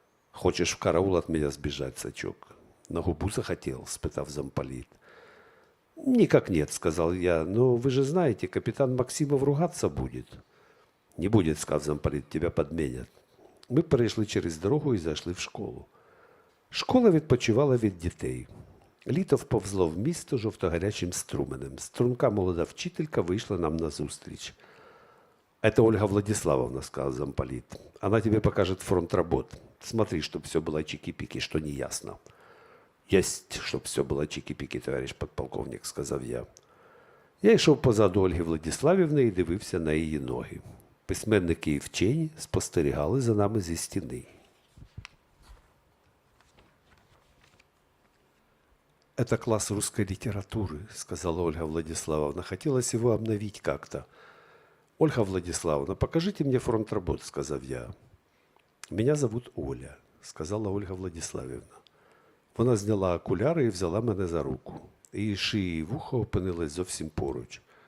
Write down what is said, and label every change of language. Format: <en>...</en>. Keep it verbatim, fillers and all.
<ru>«Хочеш в караул от меня сбежать, сачок? На губу захотел?» –</ru> <uk>спитав замполит.</uk> <ru>«Никак нет», – сказал я, – «но вы же знаете, капитан Максимов ругаться будет». «Не будет», – сказал замполит, – «тебя подменят».</ru> <uk>Ми перейшли через дорогу і зайшли в школу. Школа відпочивала від дітей. Літо вповзло в місто жовтогарячим струменем. Струнка молода вчителька вийшла нам назустріч.</uk> <ru>«Это Ольга Владиславовна», – сказал замполит. «Она тебе покажет фронт работ. Смотри, чтобы все было чики-пики, что неясно».</ru> <uk>Єсть, щоб все було чікі-пікі, товариш подполковник, сказав я. Я йшов позаду Ольги Владіславівни і дивився на її ноги. Письменники і вчені спостерігали за нами зі стіни.</uk> <ru>«Это класс русской литературы», – сказала Ольга Владиславовна. «Хотелось его обновить как-то». «Ольга Владиславовна, покажите мне фронт работ», – сказал я. «Меня зовут Оля», – сказала Ольга Владиславівна.</ru> <uk>Вона зняла окуляри і взяла мене за руку. Її шиї і вухо опинились зовсім поруч.</uk>